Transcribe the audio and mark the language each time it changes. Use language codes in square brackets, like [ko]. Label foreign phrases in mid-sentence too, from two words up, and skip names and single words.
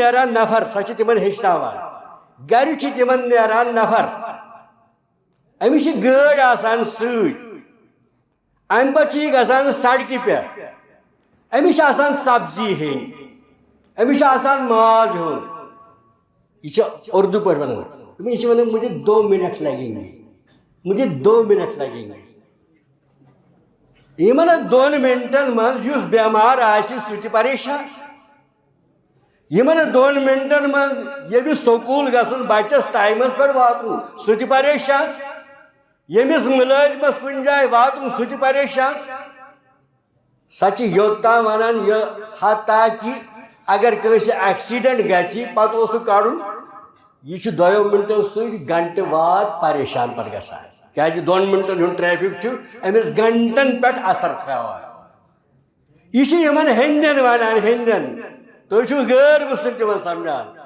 [ks] نیران نفر سۄ چھِ تمن ہیٚچھناوان گرِ چھِ تمن نیران نفر أمِس چھِ گٲڑۍ آسان سۭتۍ امہِ پتہٕ چھِ یہِ گژھان سڑکہِ پٮ۪ٹھ أمِس چھِ آسان سبزی ہیٚنۍ أمِس چھُ آسان ماز ہیوٚن یہ چھِ اردو پٲٹھۍ ونان دوٚپُن یہِ چھِ ونان [ur] مجھے 2 منٹ لگیں گے مجھے 2 منٹ لگیں گے [ks] یِمن 2 منٹن منٛز یُس بٮ۪مار آسہِ سُہ تہِ پریشان یِمن 2 منٹن منٛز ییٚمِس سکوٗل گژھُن بچس ٹایمس پٮ۪ٹھ واتُن سُہ تہِ پریشان ییٚمِس مُلٲزمس کُنہِ جایہِ واتُن سُہ تہِ پریشان سۄ چھِ یوٚتام ونان یہِ حتیٰ کہِ اگر کٲنٛسہِ ایکسیڈنٹ گژھِ پتہٕ اوس سُہ کڑُن یہِ چھُ 2 منٹو سۭتۍ گنٹہٕ واد پریشان پتہٕ گژھان کیازِ 2 منٹن ہُنٛد ٹریفک چھُ أمِس گنٹن پٮ۪ٹھ اثر تھاوان یہ چھِ یِمن ہیٚندٮ۪ن ونان ہیٚندٮ۪ن تُہۍ چھِو غٲر مسلم تِمن سمجھان